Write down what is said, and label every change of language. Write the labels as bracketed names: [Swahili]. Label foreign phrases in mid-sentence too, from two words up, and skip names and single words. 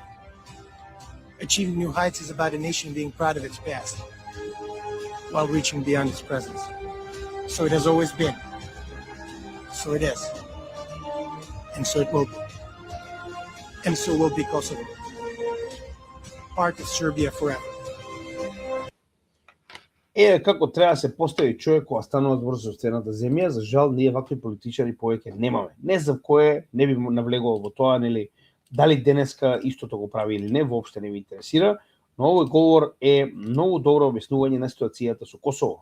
[English] Achieving new heights is about a nation being proud of its past while reaching beyond its present. So it has always been. So it is. And so it will be. And so will be Kosovo. Part of Serbia forever. [Macedonian] Како треба да се постави човек кога станува збор за собствената земја, за жал ние вакви политичари повеќе немаме. Не знам кој не би навлегувал во тоа, нели, дали денеска истото го прави или не, воопште не ми интересира, но овој говор е многу добро објаснување на ситуацијата со Косово.